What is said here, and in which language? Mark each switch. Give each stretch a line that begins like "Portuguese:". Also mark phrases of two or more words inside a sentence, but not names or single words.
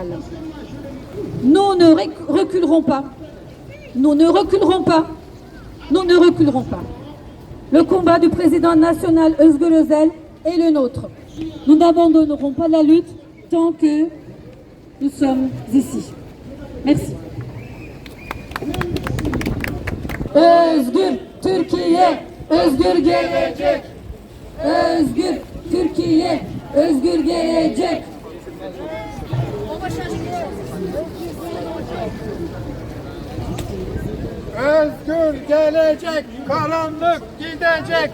French: Nous ne reculerons pas. Nous ne reculerons pas. Nous ne reculerons pas. Le combat du président national Özgür Özel est le nôtre. Nous n'abandonnerons pas la lutte tant que nous sommes ici. Merci.
Turkish: Özgür Türkiye, özgür gelecek. Özgür Türkiye, özgür gelecek. Özgür gelecek, karanlık gidecek.